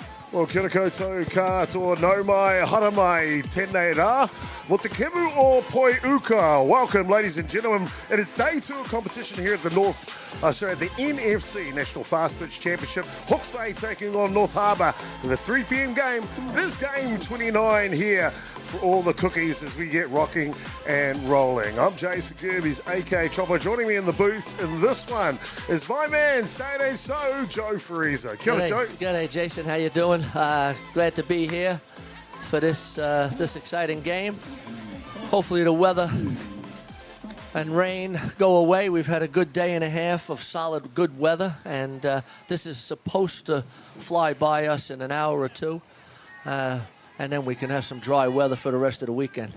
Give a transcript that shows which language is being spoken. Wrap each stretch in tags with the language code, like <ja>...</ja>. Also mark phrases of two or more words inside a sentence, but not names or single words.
<mi>Well, kia ora koutou katoa nau mai, hara mai, tēnei rā. Mo te kemu o Poi Uka.</mi> <en>Welcome, ladies and gentlemen. It is day 2 of competition here at the the NFC National Fastpitch Championship. Hawke's Bay taking on North Harbour in the 3 p.m. game. It is game 29 here for all the cookies as we get rocking and rolling. I'm Jason Gerbes, aka Chopper. Joining me in the booth in this one is my man, Saturday So, Joe Fraser.</en> <mi>Kia ora, Joe.</mi> <en>G'day, Jason. How you doing? Glad to be here for this exciting game. Hopefully the weather and rain go away. We've had a good day and a half of solid good weather, and this is supposed to fly by us in an hour or two, and then we can have some dry weather for the rest of the weekend.</en>